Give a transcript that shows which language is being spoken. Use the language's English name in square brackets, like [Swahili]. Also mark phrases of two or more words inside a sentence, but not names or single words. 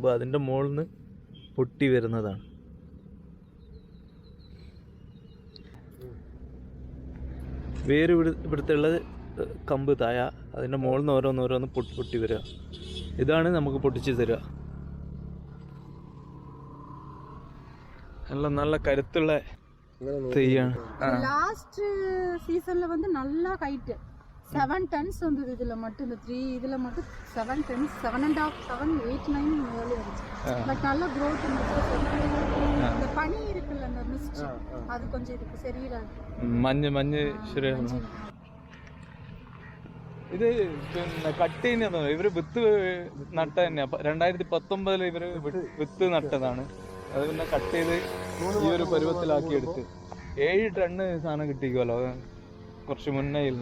[Malayalam] അതിൻ്റെ മുകളിൽ നിന്ന് പൊട്ടി വരുന്നതാണ്. വേര് ഇവിടുത്തെ ഉള്ളത് കമ്പ് താഴ, അതിൻ്റെ മുകളിൽ നിന്ന് ഓരോന്നോരോന്ന് പൊട്ടി വരിക. ഇതാണ് നമുക്ക് പൊട്ടിച്ച് തരിക. എല്ലാം നല്ല കരുത്തുള്ള തെയ്യാണ്. ലാസ്റ്റ് സീസണിൽ [Tamil] வந்து நல்லா ஹைட் 7 tons வந்தது. இதுல மட்டும் இந்த 3 இதுல மட்டும் 7 tons, 7.5, 7, 8, 9 மேலே வந்துச்சு. பட் நல்ல growth இருந்துச்சு. இந்த பனி இருக்குல்ல, அந்த மிஸ்ட், அது கொஞ்சம் இதுக்கு சரியில்லை. [Malayalam] മഞ്ഞ് ശരിയാണ്. ഇത് പിന്നെ കട്ട് ചെയ്യുന്ന ഇവര് വിത്ത് നട്ട തന്നെയാ. 2019 ഇവര് വിത്ത് നട്ടതാണ്. അത് പിന്നെ കട്ട് ചെയ്ത് ഈ ഒരു പരുവത്തിലാക്കി എടുത്ത് 7 ടണ്ണ് സാധനം കിട്ടിക്കുമല്ലോ കുറച്ച് മുന്നേ.